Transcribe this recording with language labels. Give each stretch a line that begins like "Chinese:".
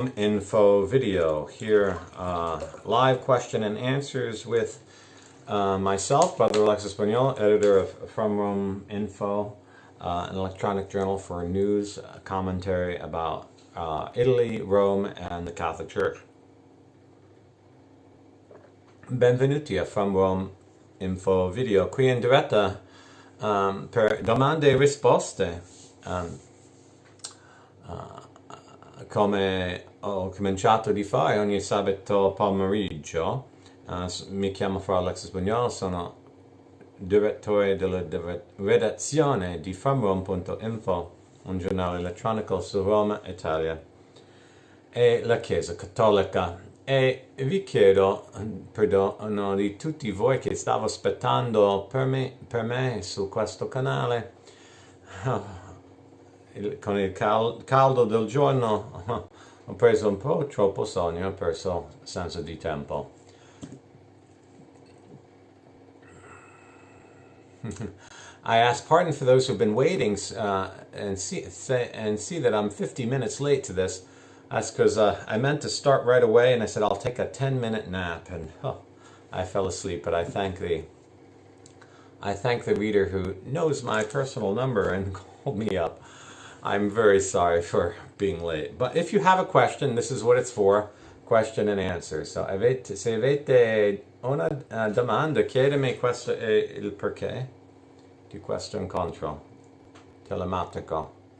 English: Info video here, live question and answers with myself, Brother Alexis Bugnolo, editor of FromRome.Info, an electronic journal for news, commentary about Italy, Rome, and the Catholic Church.
Italian: Benvenuti a FromRome.Info video, qui in diretta per domande e risposte. Come ho cominciato di fare ogni sabato pomeriggio. Mi chiamo Fra Alexis Bugnolo, sono direttore della redazione di FromRome.Info, un giornale elettronico su Roma, Italia e la Chiesa Cattolica. E vi chiedo perdono di tutti voi che stavo aspettando per me su questo canale. Con il caldo del giorno ho preso un po' troppo sonno, ho perso senso di tempo.
English: I ask pardon for those who've been waiting and see that I'm 50 minutes late to this. That's because I meant to start right away, and I said I'll take a 10-minute nap, and I fell asleep. But I thank the reader who knows my personal number and called me up. I'm very sorry for being late. But if you have a question, this is what it's for, question and answer.
Italian: So se avete una domanda, chiedemi questo è il perché di questo incontro telematico.